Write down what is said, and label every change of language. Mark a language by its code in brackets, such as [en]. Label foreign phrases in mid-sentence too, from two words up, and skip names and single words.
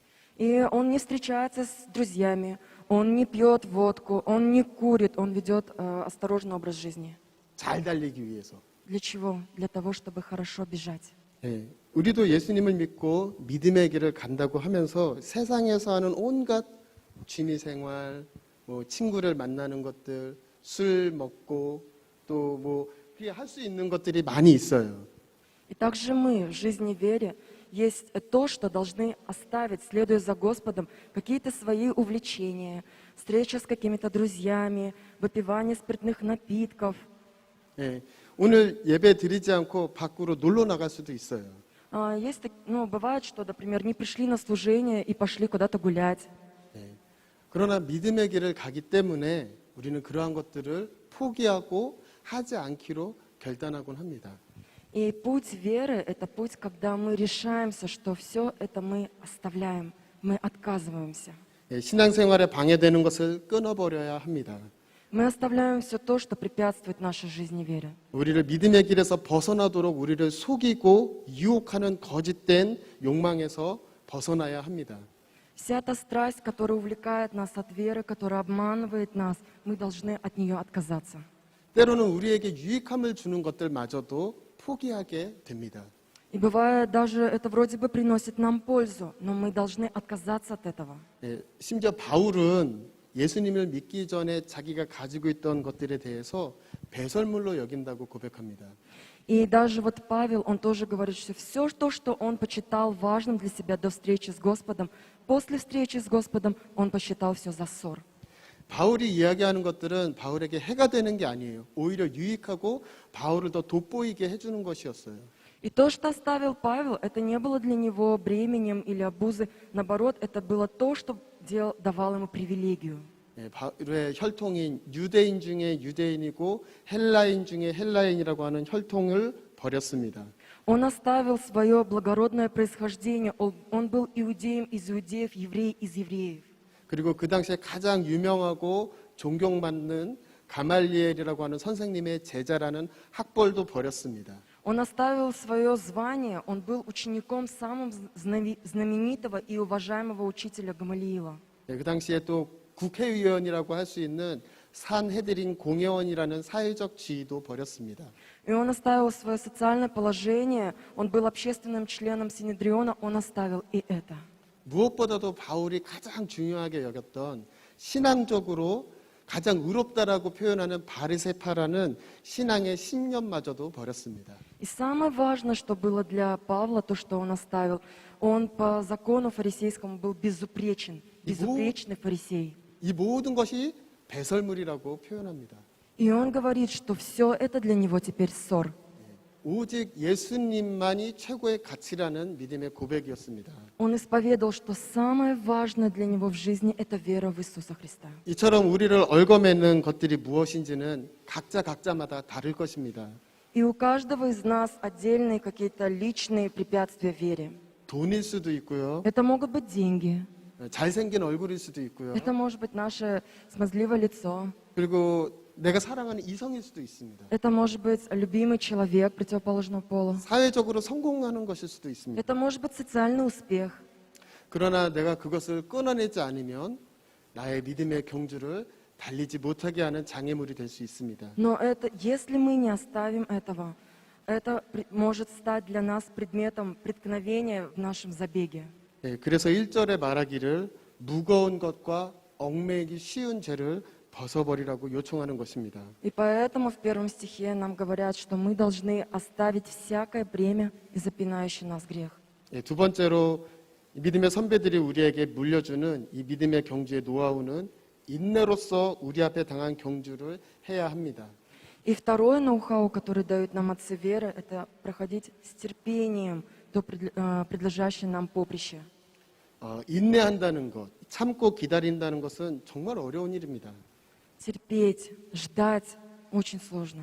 [ru] И он не встречается с друзьями, он не пьет водку, он не курит, он ведет осторожный образ жизни. [ko] 잘 달리기 위해서. [ru] Для чего? Для того, чтобы хорошо бежать. [ko] 예, 우리도 예수님을 믿고 믿음의 길을 간다고 하면서 세상에서 하는 온갖 취미 생활, 뭐 친구를 만나는 것들, 술 먹고 또 뭐 할 수 있는 것들이 많이 있어요. [ru] И также мы в жизни вере есть то, что должны оставить, следуя за Господом, какие-то свои увлечения, встреча с какими-то друзьями, выпивание спиртных напитков. [ko] 예, 오늘 예배 드리지 않고 밖으로 놀러 나갈 수도 있어요. [ru] Бывает, что, например, не пришли на служение и пошли куда-то гулять. [ko] 예, 그러나 믿음의 길을 가기 때문에 우리는 그러한 것들을 포기하고 하지 않기로 결단하곤 합니다. [ru] И путь веры — это путь, когда мы решаемся, что все это мы оставляем, мы отказываемся. [ko] 예, 신앙생활에 방해되는 것을 끊어버려야 합니다. [ru] Мы оставляем все то, что препятствует нашей жизни вере. [ko] 우리를 믿음의 길에서 벗어나도록 우리를 속이고 유혹하는 거짓된 욕망에서 벗어나야 합니다. [ru] Вся та страсть, которая увлекает нас от веры, которая обманывает нас, мы должны от нее отказаться. [ko] 때로는 우리에게 유익함을 주는 것들마저도 포기하게 됩니다. [ru] И бывает, даже это вроде бы приносит нам пользу, но мы должны отказаться от этого. [ko] 예, 심지어 바울은 예수님을 믿기 전에 자기가 가지고 있던 것들에 대해서 배설물로 여긴다고 고백합니다. [ru] И даже вот Павел, он тоже говорит, что все то, что он почитал важным для себя до встречи с Господом, после встречи с Господом он посчитал все за ссор. [ko] 바울이 이야기하는 것들은 바울에게 해가 되는 게 아니에요. 오히려 유익하고 바울을 더 돋보이게 해주는 것이었어요. [ru] И то, что оставил Павел, это не было для него бременем или обузой. Наоборот, это было то, что давало ему привилегию. [ko] 예, 바울의 혈통인 유대인 중에 유대인이고 헬라인 중에 헬라인이라고 하는 혈통을 버렸습니다. [ru] Он оставил свое благородное происхождение. Он был иудеем из иудеев, еврей из евреев. [ko] 그리고 그 당시에 가장 유명하고 존경받는 가말리엘이라고 하는 선생님의 제자라는 학벌도 버렸습니다. [ru] Он оставил свое звание. Он был учеником самого знаменитого и уважаемого учителя Гамалиила. [ko] 예, 그 당시에 또 국회의원이라고 할 수 있는 산헤드린 공회원이라는 사회적 지위도 버렸습니다. [ru] И он оставил свое социальное положение. Он был общественным членом Синедриона. Он оставил и это. [ko] 무엇보다도 바울이 가장 중요하게 여겼던 신앙적으로 가장 의롭다라고 표현하는 바리새파라는 신앙의 신념마저도 버렸습니다. [ru] И самое важное, что было для Павла, то, что он оставил, он по закону фарисейскому был безупречен, безупречный фарисей. [ko] 이 모든 것이 배설물이라고 표현합니다. [ru] И он говорит, что все это для него теперь ссор. [ko] 오직 예수님만이 최고의 가치라는 믿음의 고백이었습니다. [ru] Он исповедовал, что самое важное для него в жизни — это вера в Иисуса Христа. [ko] 이처럼 우리를 얽어매는 것들이 무엇인지는 각자마다 다를 것입니다. [ru] И у каждого из нас отдельные какие-то личные препятствия вере. [ko] 돈일 수도 있고요. [ru] Это могут быть деньги, [ko] 잘생긴 얼굴일 수도 있고요. [ru] это может быть наше смазливое лицо, [ko] 그리고 내가 사랑하는 이성일 수도 있습니다. [ru] это может быть любимый человек противоположного пола, [ko] 사회적으로 성공하는 것일 수도 있습니다. [ru] это может быть социальный успех. [ko] 그러나 내가 그것을 끊어내지 않으면 나의 믿음의 경주를 달리지 못하게 하는 장애물이 될 수 있습니다. [ru] Но это, если мы не оставим этого, это может стать для нас предметом преткновения в нашем забеге. [ko] 예, 그래서 1절에 말하기를 무거운 것과 얽매이기 쉬운 죄를 벗어버리라고 요청하는 것입니다. [ru] И поэтому в первом стихе нам говорят, что мы должны оставить всякое бремя и запинающий нас грех. [ko] 예, 두 번째로 믿음의 선배들이 우리에게 물려주는 이 믿음의 경주의 노하우는 인내로서 우리 앞에 당한 경주를 해야 합니다. [ru] И второе ноу-хау, которое дают нам отцы веры, это проходить с терпением то предлежащее нам поприще. [ko] 인내한다는 것, 참고 기다린다는 것은 정말 어려운 일입니다. [ru] Терпеть, ждать очень сложно.